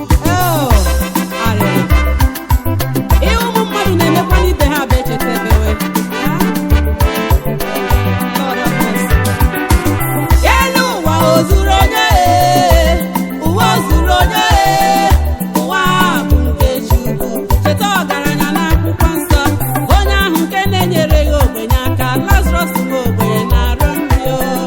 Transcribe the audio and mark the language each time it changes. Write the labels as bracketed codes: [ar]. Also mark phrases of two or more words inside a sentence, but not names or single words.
[ig] Oh, arịrị. Ihe ụmụ mmadụ na-emekwa n'ibe ha bụ echetebewe. [en] Lord have mercy. [ig] Elu ụwa o zuru onye? Ụwa o zuru onye? Ụwa bụ nke Chukwu. Cheta ọgaranya n'akwụkwọ nsọ. Onye ahụ nke na-enyere ya ogbenye aka, Lazarus bụ ogbenye na-arụ nri o.